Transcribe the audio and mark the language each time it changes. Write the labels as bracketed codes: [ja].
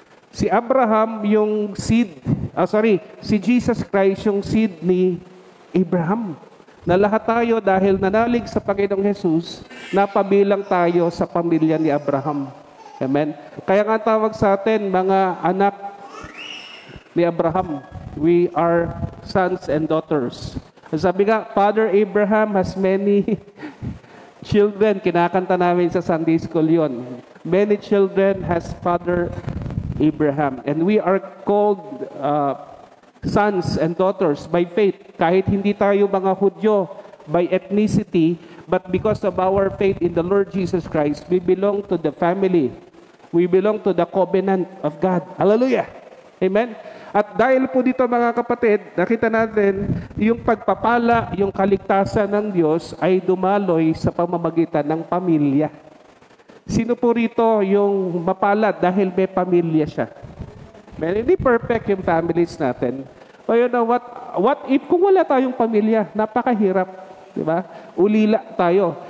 [tl] Si Abraham yung si Jesus Christ yung seed ni Abraham. Na lahat tayo dahil nanalig sa Panginoong Jesus, napabilang tayo sa pamilya ni Abraham. Amen? Kaya nga tawag sa atin, mga anak ni Abraham, [en] we are sons and daughters. [tl] Sabi nga, [en] Father Abraham has many children. [tl] Kinakanta namin sa Sunday School yon. [en] Many children has Father Abraham. And we are called sons and daughters by faith. [tl] Kahit hindi tayo mga Hudyo [en] by ethnicity, but because of our faith in the Lord Jesus Christ, we belong to the family. We belong to the covenant of God. Hallelujah! Amen? [tl] At dahil po dito mga kapatid, nakita natin yung pagpapala, yung kaligtasan ng Diyos ay dumaloy sa pamamagitan ng pamilya. Sino po rito yung mapalad dahil may pamilya siya? Hindi perfect yung families natin. O [en] you know what if [tl] kung wala tayong pamilya, napakahirap, di ba? Ulila tayo.